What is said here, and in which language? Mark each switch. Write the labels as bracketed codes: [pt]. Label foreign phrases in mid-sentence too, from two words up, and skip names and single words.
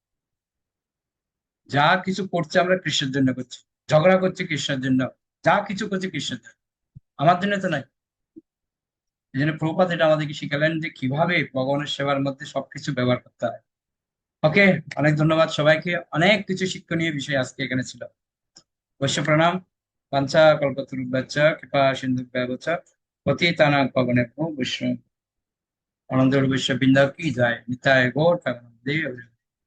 [bn] যা কিছু করছে আমরা কৃষ্ণের জন্য করছি, ঝগড়া করছি কৃষ্ণের জন্য, যা কিছু করছি কৃষ্ণের জন্য, আমার জন্য তো নাই। এই জন্য প্রভুপাদ এটা আমাদেরকে শিখালেন যে কিভাবে ভগবানের সেবার মধ্যে সবকিছু ব্যবহার করতে হয়। ওকে, অনেক ধন্যবাদ সবাইকে। অনেক কিছু শিক্ষণীয় বিষয় আজকে এখানে ছিল। বৈশ্য প্রণাম। [sa] বাঞ্ছা কল্পতরুভ্যশ্চ কৃপা সিন্ধুভ্যেব চ পতিতানাং পাবনেভ্যো বৈষ্ণব [bn] আনন্দ বৈশ্য বৃন্দা কি যায় নিতাই গৌর প্রেমানন্দে।